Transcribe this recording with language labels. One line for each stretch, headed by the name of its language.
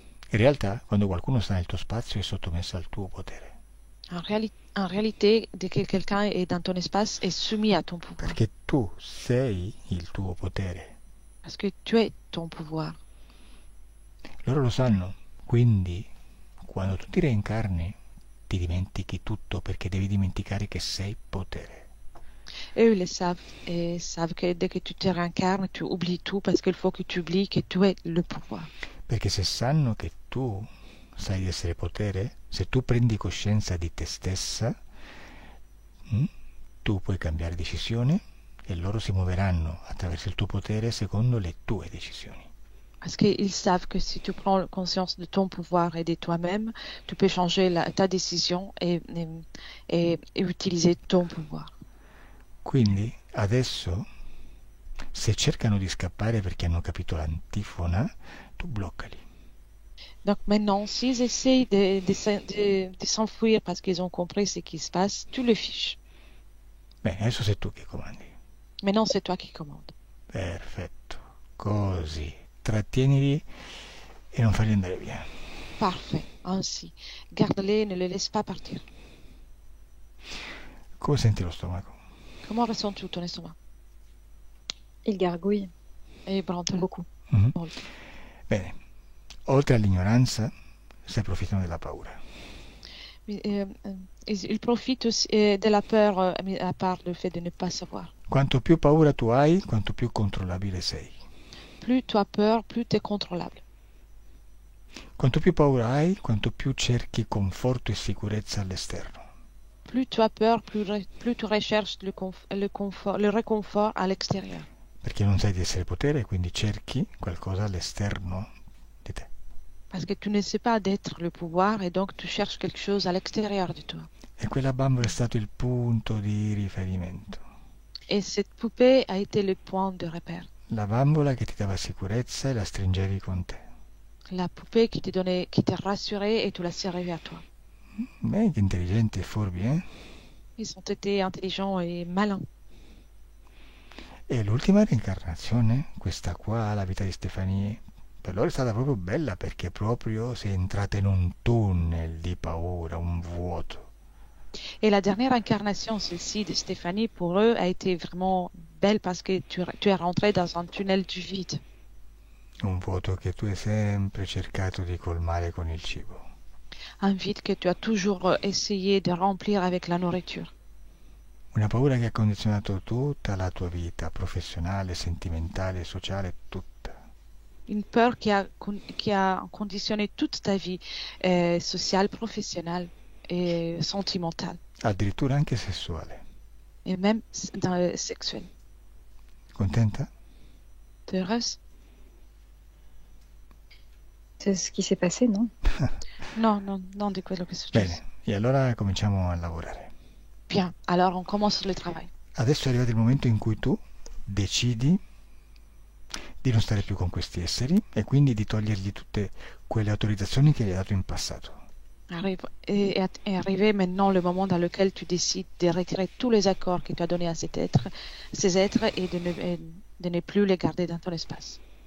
Italian: In realtà, quando qualcuno sta nel tuo spazio è sottomesso al tuo potere,
French: En réalité, dès que quelqu'un est dans ton espace, est soumis à ton pouvoir.
Italian: perché tu sei il tuo potere.
French: Parce que tu es ton pouvoir.
Italian: Loro lo sanno, quindi quando tu ti reincarni ti dimentichi tutto perché devi dimenticare che sei potere.
French: Eux, ils le savent et savent que dès que tu te réincarnes, tu oublies tout parce qu'il faut que tu oublies que tu es le pouvoir.
Italian: Perché se sanno che tu sai di essere potere, se tu prendi coscienza di te stessa, tu puoi cambiare decisione e loro si muoveranno attraverso il tuo potere secondo le tue decisioni.
French: Parce qu'ils savent que si tu prends conscience de ton pouvoir et de toi-même, tu peux changer ta décision et utiliser ton pouvoir.
Italian: Quindi adesso, se cercano di scappare perché hanno capito l'antifona, tu bloccali.
French: Donc maintenant, s'ils essayent de s'enfuir parce qu'ils ont compris ce qui se passe, tu le fiches.
Italian: Bene, adesso sei tu che comandi.
French: Maintenant, c'est toi qui commandes.
Italian: Perfetto, così. Trattienili e non farli andare via.
French: Parfait, ainsi. Garde-les, ne les laisse pas partir.
Italian: Come senti lo stomaco?
French: Comment ressens-tu ton estomac? Il gargouille Et Brandon. beaucoup.
Italian: Molto. Bene, oltre all'ignoranza, si approfittano della paura.
French: Il profite aussi de la peur, à part le fait de ne pas savoir.
Italian: Quanto più paura tu hai, quanto più controllabile sei.
French: Plus tu as peur, plus tu es contrôlable.
Italian: Quanto più paura hai, quanto più cerchi conforto e sicurezza all'esterno.
French: Plus tu as peur, plus tu recherches le réconfort à l'extérieur.
Italian: Perché non sai di essere potere, quindi cerchi qualcosa all'esterno di te.
French: Parce que tu ne sais pas d'être le pouvoir et donc tu cherches quelque chose à l'extérieur de toi.
Italian: E quella bambola è stato il punto di riferimento.
French: Et cette poupée a été le point de repère.
Italian: La bambola che ti dava sicurezza e la stringevi con te.
French: La poupée qui te rassurait et tu la serrais à toi.
Italian: Beh, che intelligenti e furbi, eh?
French: Ils ont été intelligents et malins.
Italian: E l'ultima reincarnazione, questa qua, la vita di Stefanie, per loro è stata proprio bella perché proprio sei entrata in un tunnel di paura, un vuoto.
French: Et la dernière incarnation, celle-ci de Stéphanie, pour eux, a été vraiment belle parce que tu es rentré dans un tunnel du vide.
Italian: Un vuoto che tu hai sempre cercato di colmare con il cibo.
French: Un vide que tu as toujours essayé de remplir avec la nourriture.
Italian: Una paura che ha condizionato tutta la tua vita, professionale, sentimentale, sociale, tutta.
French: Une peur qui a conditionné toute ta vie sociale, professionnelle et sentimentale.
Italian: Addirittura anche sessuale.
French: Et même sexuelle.
Italian: Contenta?
French: T'es heureuse? C'est ce qui s'est passé, non?
Italian: Non, di quello che è successo. Bene, e allora cominciamo a lavorare.
French: Bien, alors on commence le travail.
Italian: Adesso è arrivato il momento in cui tu decidi di non stare più con questi esseri e quindi di togliergli tutte quelle autorizzazioni che gli hai dato in passato.
French: Est arrivé maintenant le moment dans lequel tu décides de retirer tous les accords que tu as donnés à ces êtres et de ne plus les garder dans ton espace.